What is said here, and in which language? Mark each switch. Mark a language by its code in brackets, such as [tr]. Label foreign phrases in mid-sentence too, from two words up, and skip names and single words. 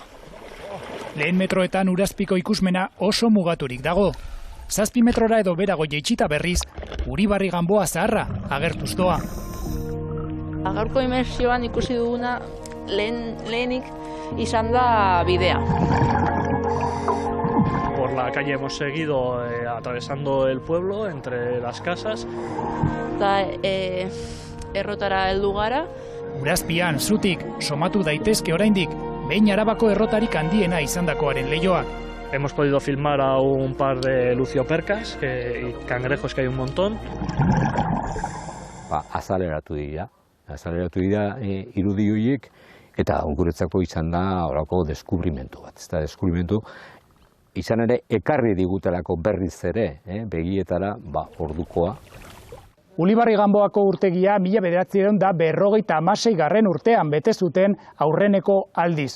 [eu] Lehen metroetan Urazpiko ikusmena oso mugaturik dago. 7 metrora edo berago jaitsita berriz, Uribarri Ganboa zaharra agertuz doa. Gaurko imersioan ikusi duguna lehenik izan da bidea. [es] Por la calle hemos seguido atravesando el pueblo entre las casas. [eu] Eta errotara heldu gara. Urazpian, zutik, somatu daitezke oraindik, behin Arabako errotarik handiena izandakoaren leihoak. [es] Hemos podido filmar a un par de luciopercas y cangrejos que hay un montón. [eu] Azaleratu dira irudi horiek eta guretzako izan da horako deskubrimentu bat. Ez da deskubrimentu izan ere ekarri digutelako berriz ere begietara ordukoa. Ulibarri Ganboako urtegia 1956 urtean bete zuten aurreneko aldiz.